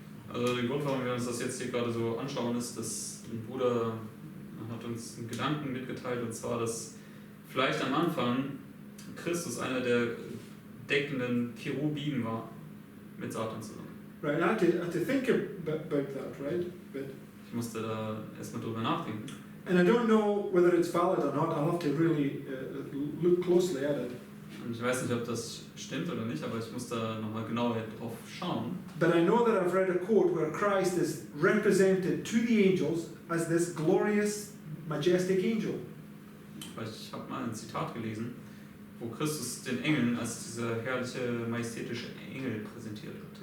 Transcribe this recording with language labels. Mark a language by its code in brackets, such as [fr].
[de] Also der Grund, warum wir uns das jetzt hier gerade so anschauen, ist, dass ein Bruder hat uns einen Gedanken mitgeteilt, und zwar, dass vielleicht am Anfang Christus einer der deckenden Cherubim war, mit Satan zusammen. [en] Right, I had to think about that, right? But [de] Ich musste da erstmal drüber nachdenken. [en] and I don't know whether it's valid or not. I'll have to really look closely at it. [de] Und ich weiß nicht, ob das stimmt oder nicht, aber ich muss da nochmal genauer drauf schauen. [en] But I know that I've read a quote where Christ is represented to the angels as this glorious, majestic angel. [de] Weil ich habe mal ein Zitat gelesen, wo Christus den Engeln als dieser herrliche, majestätische Engel präsentiert wird.